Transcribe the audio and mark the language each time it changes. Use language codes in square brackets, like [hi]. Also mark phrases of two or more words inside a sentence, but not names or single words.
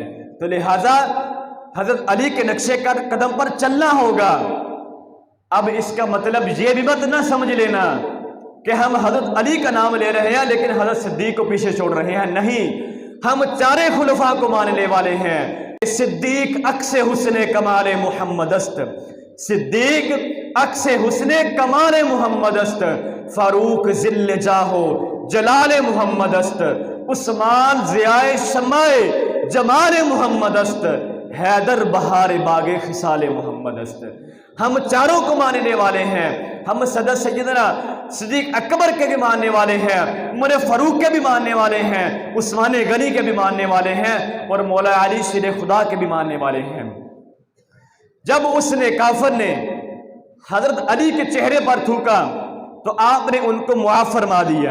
[ur] تو لہٰذا حضرت علی کے نقش قدم پر چلنا ہوگا۔ اب اس کا مطلب یہ بھی مت نہ سمجھ لینا کہ ہم حضرت علی کا نام لے رہے ہیں لیکن حضرت صدیق کو پیچھے چھوڑ رہے ہیں، نہیں، ہم چارے خلفاء کو ماننے والے ہیں۔ [fa] صدیق عکس حسن کمال محمد است، صدیق عکس حسن کمال محمد است، فاروق ذل جاہو جلال محمد است، عثمان ضیائے شمع جمال محمد است، حیدر بہار باغ خصال محمد است۔ [ur] ہم چاروں کو ماننے والے ہیں، ہم صدر سیدنا صدیق اکبر کے بھی ماننے والے ہیں، عمر فاروق کے بھی ماننے والے ہیں، عثمان غنی کے بھی ماننے والے ہیں، اور مولا علی شیر خدا کے بھی ماننے والے ہیں۔ جب اس نے کافر نے حضرت علی کے چہرے پر تھوکا تو آپ نے ان کو معاف فرما دیا۔